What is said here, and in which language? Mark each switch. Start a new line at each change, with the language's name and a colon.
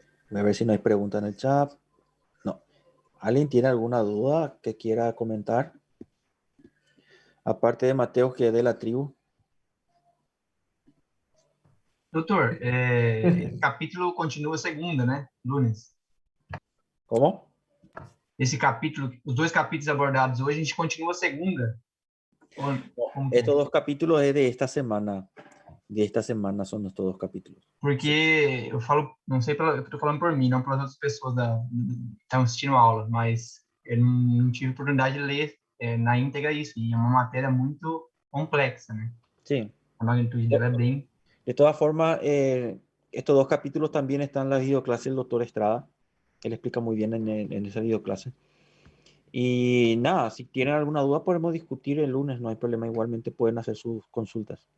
Spanish: Voy a ver si no hay pregunta en el chat. No. ¿Alguien tiene alguna duda que quiera comentar? Aparte de Mateo, que es de la tribu.
Portuguese: Doutor, esse capítulo continua segunda, né?
Spanish: Lunes. ¿Cómo?
Portuguese: Esse capítulo, os dois capítulos abordados hoje, a gente continua segunda. Como que é?
Spanish: Estos dos capítulos es de esta semana. De esta semana son estos dos capítulos.
Portuguese: Porque eu falo, não sei, eu tô falando por mim, não pelas outras pessoas que estão assistindo a aula, mas eu não tive oportunidade de ler na íntegra isso, e é uma matéria muito complexa, né?
Spanish: Sí.
Portuguese: A magnitude dela é bem...
Spanish: De todas formas, estos dos capítulos también están en la videoclase del doctor Estrada. Él explica muy bien en esa videoclase. Y nada, si tienen alguna duda podemos discutir el lunes, no hay problema. Igualmente pueden hacer sus consultas.